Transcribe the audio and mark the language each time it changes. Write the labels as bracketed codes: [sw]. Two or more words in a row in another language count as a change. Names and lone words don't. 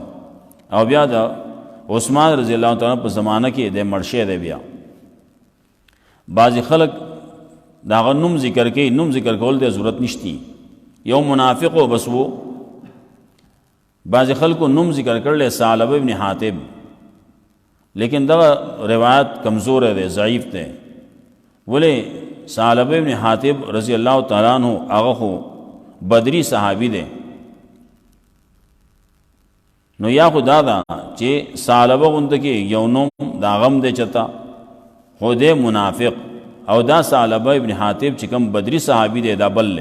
[ps] او بیا د عثمان [ar] رضی الله تعالی [ps] په زمانه کې د مرشه دی. بیا بعضی خلق دا نوم ذکر کوي، نوم ذکر کول د ضرورت نشتی، یو منافق و بس وو. بعضی خلکو نوم ذکر کړل ثعلبه ابن حاتب، لیکن دا روایت [ur] کمزور ہے، ضعیف ہے. [ps] بولے ثعلبه ابن حاتب [ar] رضی اللہ تعالیٰ عنہ [ps] هغه خو بدری صحابی دے. نو یا خدا دا چې ثعلبه غوند کې یو نوم دا غم دے چتا خو دے منافق، او دا ثعلبه ابن حاتب چې کوم بدری صحابی دے دا بل لے.